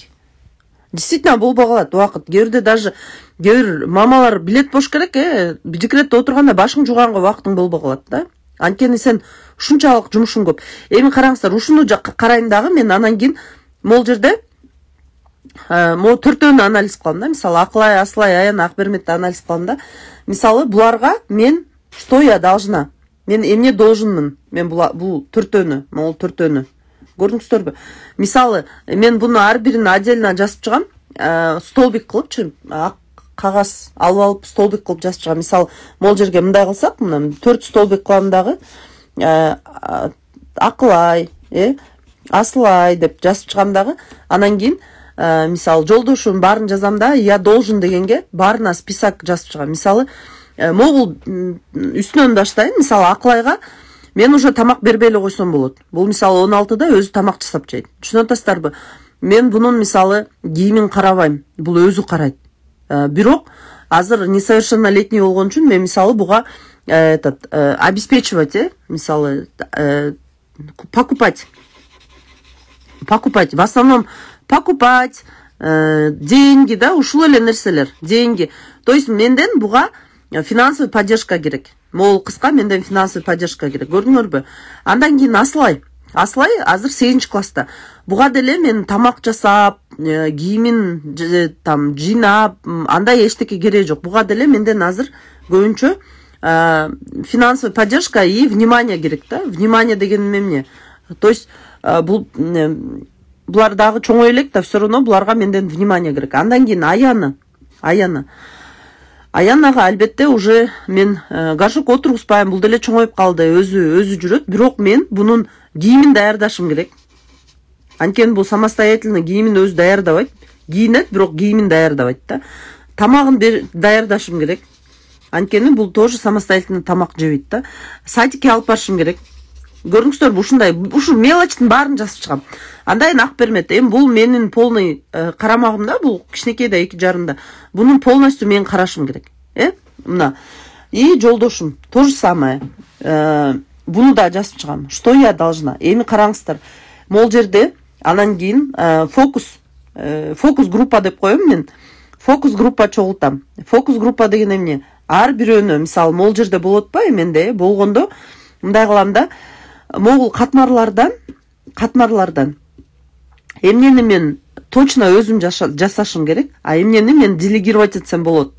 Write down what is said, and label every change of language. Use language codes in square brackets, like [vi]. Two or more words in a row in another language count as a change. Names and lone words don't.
[ky] Действительно болбой калат убакыт. Кээ бирде даже мамалар билет бош керек, декретте отурганда башың жууганга убактың болбой калат да. Анткени сен ушунчалык жумушуң көп. Эми караңыздар, ушуну карайм дагы, мен анан кийин могул жерде төртөөнү анализ кылам да. Мисалы, Акылай, Асылай, Аян, Акберметти анализ кылам да. Мисалы, буларга мен [ru] что я должна? [ky] Мен эмне долженмун? Мен бул төртөөнү, могул төртөөнү. көрдүңүздөрбү? Мисалы, мен буну ар бирин отдельно жазып чыгам, столбик кылыпчы, ак кагаз алып столбик кылып жазып чыгам. Мисалы, могул жерге мындай кылсак, мына 4 столбик кылам дагы, акылай, асылай деп жазып чыгам дагы. Анан кийин мисалы, жолдошум баарын жазам да, [ru] я должен [ky] дегенге баарына список жазып чыгам. Мисалы, могул үстүнөн баштайын. Мисалы, акылайга мен уже тамак бербей эле койсом болот. Бул мисалы 16да өзү тамак жасап жейт. Түшүнүп атасыздарбы? Мен бунун мисалы кийимин карабайм. Бул өзү карайт. Бирок азыр несовершеннолетний болгон үчүн мен мисалы буга обеспечивать, мисалы покупать. [ru] В основном покупать, деньги, [ky] да, ушул эле нерселер, деньги. [ru] То есть [ky] менден буга [ru] финансовый поддержка [ky] керек. Могул кызга менден [ru] финансовый поддержка [ky] керек. Көрдүңөрбү? Андан кийин Аслай азыр 8-класста. Буга деле мен тамак жасап, кийимин там жыйнап, андай эчтеке кереги жок. Буга деле менден азыр көбүнчө [ru] финансовый поддержка и внимание [ky] керек, да? Внимание деген эмне? [ru] То есть [ky] булар дагы чоңой элек да, [ru] все равно [ky] буларга менден внимание керек. Андан кийин Аянага албетте уже мен горшок отургузбайм, бул деле чоңоюп калды, өзү жүрөт, бирок мен бунун кийимин даярдашым керек. Анткени бул самостоятельно кийимин өзү даярдабайт, кийинет, бирок кийимин даярдабайт да. Тамагын даярдашым керек. Анткени бул тоже самостоятельно тамак жебейт да. Садикке алып барышым керек. Көрдүңүздөрбү, ушундай, ушул мелочтун баарын жазып чыгам. Андан Акбермет, бул менин полный карамагымда, бул кичинекей да 2,5. Бунун полностью мен карашым керек. Мына. И жолдошум [ru] то же самое. [ky] Буну да жазып чыгам. [ru] Что я должна? [ky] Эми караңыздар. Могул жерде анан кийин [ru] фокус группа [ky] деп коем мен. [ru] Фокус группа [ky] чогултам. [ru] Фокус группа [ky] деген эмне? Ар бирөөнө, мисалы, могул жерде болуп атпайбы, менде болгондо мындай кылам да, могул катмарлардан эмнени мен точно өзүм жасашым керек, а эмнени мен делегировать этсем болот.